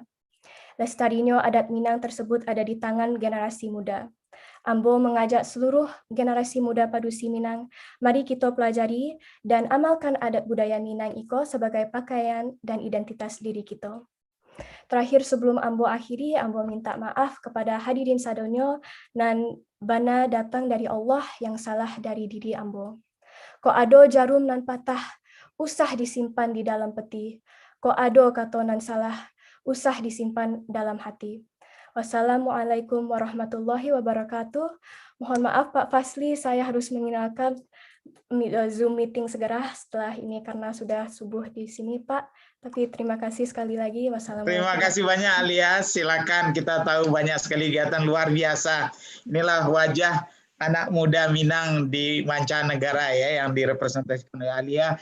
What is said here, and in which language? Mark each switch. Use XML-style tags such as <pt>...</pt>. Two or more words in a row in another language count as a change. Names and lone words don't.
<id>Lestarinya adat Minang tersebut ada di tangan generasi muda. Ambo mengajak seluruh generasi muda Padusi Minang, mari kita pelajari dan amalkan adat budaya Minang iko sebagai pakaian dan identitas diri kita. Terakhir sebelum Ambo akhiri, Ambo minta maaf kepada hadirin sadonyo dan bana datang dari Allah yang salah dari diri Ambo.</id> <min>Ko ado jarum nan patah, usah disimpan di dalam peti. Ko ado kato nan salah, usah disimpan dalam hati.</min> <ar>السلام عليكم ورحمة الله وبركاته.</ar> <id>Mohon maaf Pak Fasli, saya harus meninggalkan Zoom meeting segera setelah ini karena sudah subuh di sini Pak. Tapi terima kasih sekali lagi. Wassalamualaikum. Terima kasih banyak Alias. Silakan, kita tahu banyak sekali kegiatan luar biasa. Inilah wajah anak muda Minang di mancanegara ya yang direpresentasikan oleh Alia.</id>